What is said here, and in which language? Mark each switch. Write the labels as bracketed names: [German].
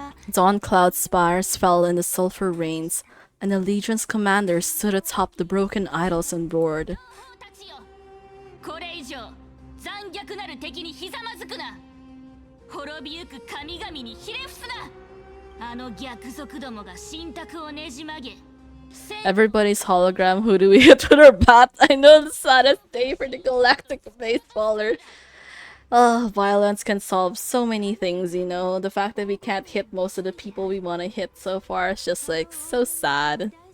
[English] Dawn cloud spires fell in the sulfur rains, and the legion's commander stood atop the broken idols and roared. [Japanese] これ以上残虐なる敵にひざまずくな滅びゆく神々にひれ伏すなあの逆賊どもが神託をねじ曲げ [English] Everybody's hologram, who do we hit with our bat? I know the saddest day for the galactic baseballer. Violence can solve so many things, you know. The fact that we can't hit most of the people we want to hit so far is just like so sad.